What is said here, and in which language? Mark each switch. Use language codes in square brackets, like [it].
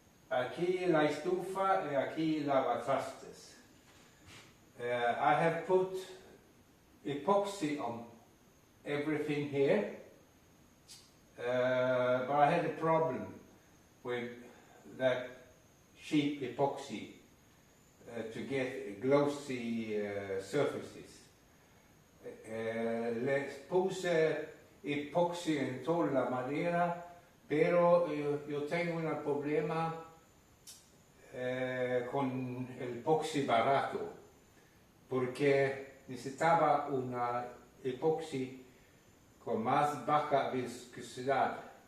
[es] Aquí la estufa y aquí lavatrastes. [en] I have put epoxy on everything here, but I had a problem with that cheap epoxy to get glossy surfaces. [es] Les puse epoxi en toda la madera, pero yo tengo un problema con el epoxi barato, porque necesitaba una epoxi con más baja viscosidad.